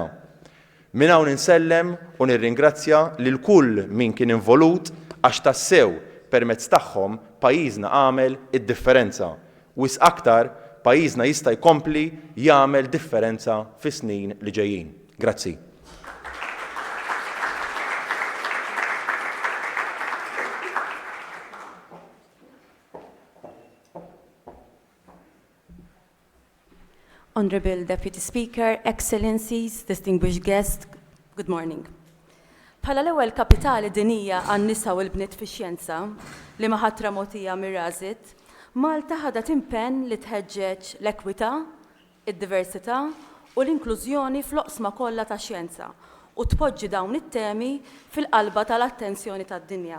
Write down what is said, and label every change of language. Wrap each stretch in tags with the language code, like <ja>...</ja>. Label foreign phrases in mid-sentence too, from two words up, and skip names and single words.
<mt>Minn hawn insellem u nirringrazzja lil kull min kien involut għax tassew permezz tagħhom pajjiżna għamel id-differenza. Wis aktar pajjiżna jista' jkompli jagħmel differenza fis-snin li ġejjin. Grazzi.</mt> <en>Honorable Deputy Speaker, Excellencies, distinguished guests, good morning.</en> <mt>Bħala l-ewwel kapitali dinija għan-nisa u l-bniet fix-xjenza li ma ħatra mogħtija mir-Resit, Malta ħadet impenn li tħeġġeġ l-ekwità, id-diversità u l-inklużjoni fl-oqsma kollha tax-xjenza u tpoġġi dawn it-temi fil-qalba tal-attenzjoni tad-dinja.</mt>